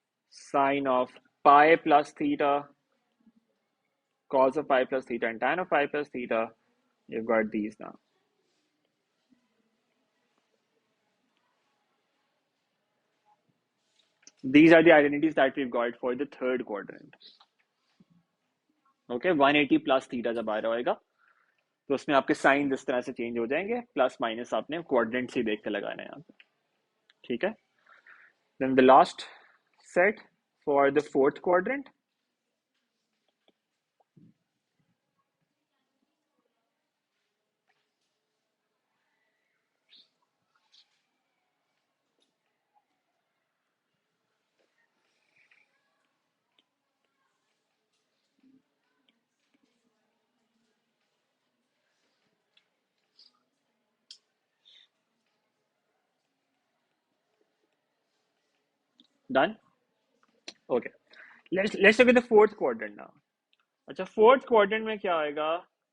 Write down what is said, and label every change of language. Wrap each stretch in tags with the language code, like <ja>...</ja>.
<en>Sine of pi plus theta, cos of pi plus theta, and tan of pi plus theta. You've got these now. These are the identities that we've got for the third quadrant. Okay, 180 plus theta</en> <hi>जब आ रहा होगा तो उसमें आपके sign इस तरह से change हो जाएंगे, प्लस माइनस आपने क्वाड्रेंट से देख के लगाना है यहाँ पे. ठीक है.</hi> <en>Then the last set for the fourth quadrant. Done? Okay. Let's look at the fourth quadrant now.</en> <hi>अच्छा, fourth quadrant में क्या आएगा?</hi>